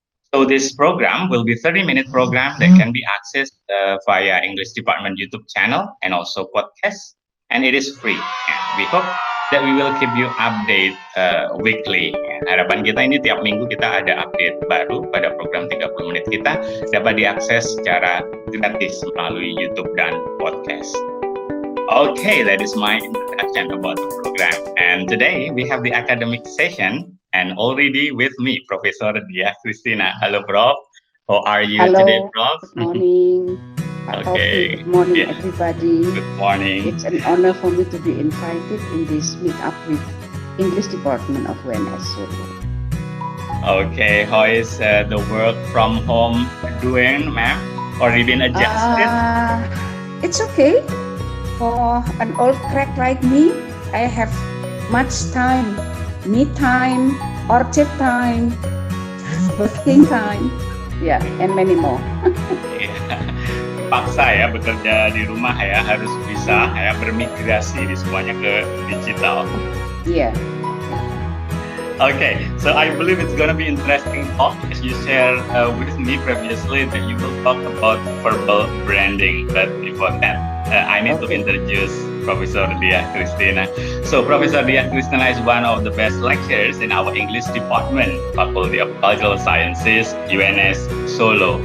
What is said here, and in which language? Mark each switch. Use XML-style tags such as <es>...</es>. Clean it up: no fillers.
<en>So this program will be 30-minute program that can be accessed via English Department YouTube channel and also podcast, and it is free. And we hope that we will keep you update weekly.</en> <id>Harapan kita ini tiap minggu kita ada update baru pada program 30 menit kita dapat diakses secara gratis melalui YouTube dan podcast.</id> <en>Okay, that is my introduction about the program. And today we have the academic session, and already with me, Professor Diah Kristina. Hello, Prof. How are you today, Prof? Good morning. Okay. Good morning, everybody. Good morning. It's an honor for me to be invited in this meetup with English Department of UNS Solo. Okay, how is the work from home doing, ma'am? Already been adjusted? It's okay. For an old crack like me, I have much time, me time, orchard time, working time, and many more.</en> <id>Paksa ya bekerja di rumah ya, harus bisa ya bermigrasi di semuanya ke digital.</id> <en>Yeah. Okay, so I believe it's gonna be interesting talk as you shared with me previously that you will talk about verbal branding. But before that, I need to introduce Professor Diah Kristina. So Professor Diah Kristina is one of the best lecturers in our English department, Faculty of Cultural Sciences, UNS Solo.</en>